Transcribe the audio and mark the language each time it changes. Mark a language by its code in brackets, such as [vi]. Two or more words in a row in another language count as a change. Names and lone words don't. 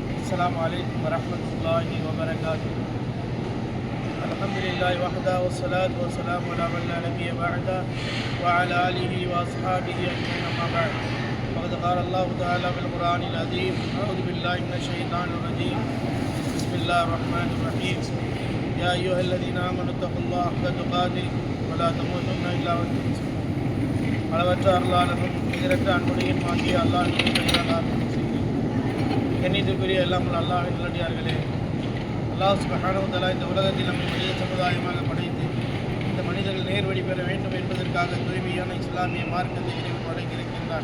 [ar] السلام عليكم ورحمة الله وبركاته. الحمد لله وحده والصلاة والسلام على من لا نبي بعده وعلى آله وأصحابه أجمعين أما بعد. فقد قال الله تعالى في القرآن العظيم: أعوذ بالله من الشيطان الرجيم. بسم الله الرحمن الرحيم. يا أيها الذين آمنوا اتقوا الله حق تقاته ولا تموتن إلا وأنتم مسلمون. [ta] அளவற்ற அருளாளனும் நிகரற்ற அன்புடையின் வாங்கிய அல்லாஹ் கண்ணியத்துக்குரிய எல்லாம் அல்லாஹ்வின் நல்லடியார்களே, அல்லாஹ் [ar] سبحانه وتعالى [ta] இந்த உலகத்தில் நம்மை மனித சமுதாயமாக படைத்து இந்த மனிதர்கள் நேர்வழி பெற வேண்டும் என்பதற்காக தூய்மையான இஸ்லாமிய மார்க்கத்தை இறைவன் வழங்கியிருக்கின்றார்.